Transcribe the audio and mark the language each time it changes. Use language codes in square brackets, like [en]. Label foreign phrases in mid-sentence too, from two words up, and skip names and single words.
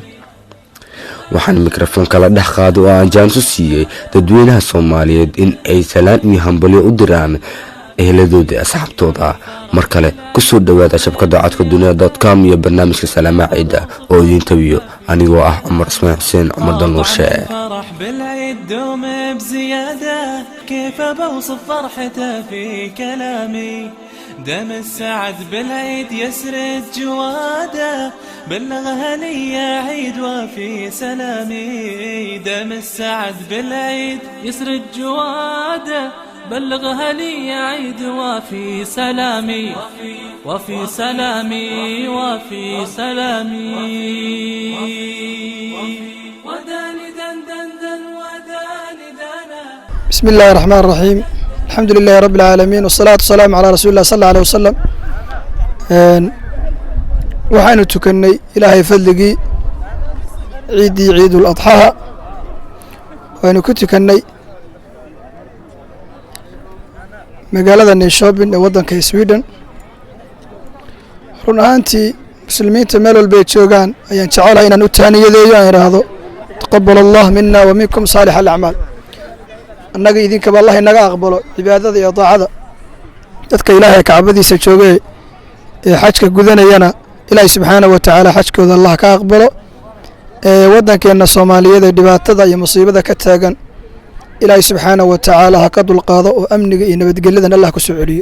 [so] waxaan mikrofoonka la dhex qaado oo aan jaanso siiyey dadweynaha Soomaaliyeed in ay salaan iyo hambalyo u diraan eheladooda asxaabtooda. mar kale kusoo dhawaada shabkada codka dunia.com iyo barnaamijka salaamaha ciida oo idin tabiyo anigoo ah Cumar Ismaan Xuseen Cumar Danuurshe. [ar] دوم بزيادة كيف بوصف فرحته في كلامي دم السعد بالعيد يسرد جواده بلغ هنية عيد وفي سلامي دم السعد بالعيد يسرد جواده بلغ هنية عيد وفي سلامي وفي سلامي وفي سلامي وداني دندن وداني دانا. بسم الله الرحمن الرحيم الحمد لله رب العالمين والصلاة والسلام على رسول الله صلى الله عليه وسلم. [so] waxaanu tukanay ilaahay fadligii ciidii [ar] عيد الأضحى [so] waanu ku tukanay magaalada Nyköping ee wadanka Sweden. run ahaantii muslimiinta meel walba ay joogaan ayaan jecelahay inaan u taaniyadeeyo aan iraahdo [ar] تقبل الله منا ومنكم صالح الأعمال. [so] annaga idinka ba Allah inaga aqbalo cibaadada iyo taacada dadka ilaahay kacbadiisa joogay ee xajka gudanayana ilaahay [ar] سبحانه وتعالى [so] xajkooda Allah ka aqbalo wadankeena Soomaaliyeed ee dhibaatada iyo musiibada ka taagan ilaahay [ar] سبحانه وتعالى [so] ha ka dulqaado oo amniga iyo nabadgelyada Allah ku soo celiyo.